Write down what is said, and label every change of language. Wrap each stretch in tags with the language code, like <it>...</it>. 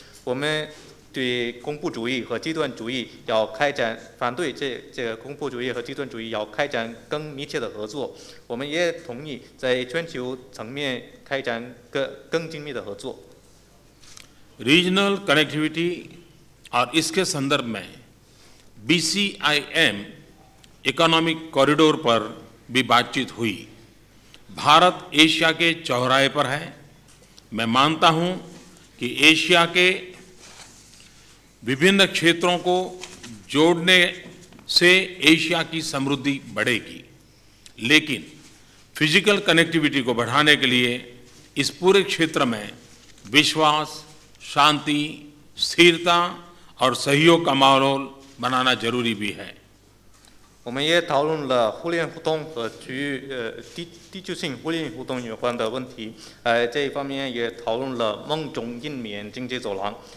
<zh>我们对恐怖主义和极端主义要开展反对这个恐怖主义和极端主义要开展更密切的合作。我们也同意在全球层面开展更紧密的合作。</zh> <hi>regional connectivity और इसके संदर्भ में BCIM इकोनॉमिक कॉरिडोर पर भी बातचीत हुई। भारत एशिया के चौराहे पर है। मैं मानता हूं कि एशिया के विभिन्न क्षेत्रों को जोड़ने से एशिया की समृद्धि बढ़ेगी, लेकिन फिजिकल कनेक्टिविटी को बढ़ाने के लिए इस पूरे क्षेत्र में विश्वास, शांति, स्थिरता और सहयोग का माहौल बनाना जरूरी भी है।</hi> <zh>我们也讨论了互联互通和地区性互联互通有关的问题，这一方面也讨论了梦中印缅经济走廊。</zh>